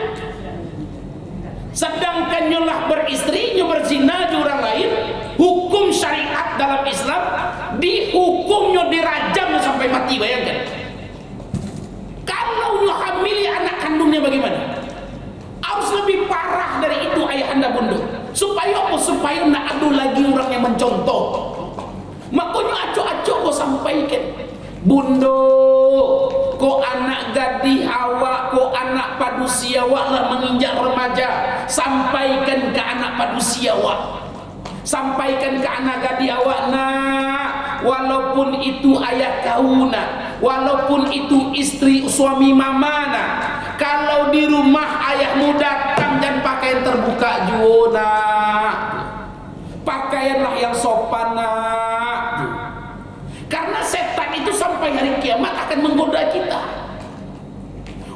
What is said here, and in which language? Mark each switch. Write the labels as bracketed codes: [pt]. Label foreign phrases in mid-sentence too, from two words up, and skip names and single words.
[id] Sedangkan nyolah beristri, nyolah berzina di orang lain, hukum syariat dalam Islam dihukumnya dirajam sampai mati. Bayangkan. Kalau nyolah hamili anak kandungnya bagaimana? Harus lebih parah dari itu ayahanda bunda. Supaya apa? Supaya nak ada lagi orang yang mencontoh. [min] Makanya acok-acok kau sampaikan, bundo, kau anak gadis awak, kau anak padusia awak lah menginjak remaja. [id] Sampaikan ke [min] anak padusia awak, [id] sampaikan ke [min] anak gadis awak, [id] nak, walaupun itu ayah kau nak, walaupun itu istri suami mama nak, kalau di rumah ayahmu datang jangan pakaian terbuka juga nak, pakaianlah yang sopan nak. Karena setan itu sampai hari kiamat akan menggoda kita.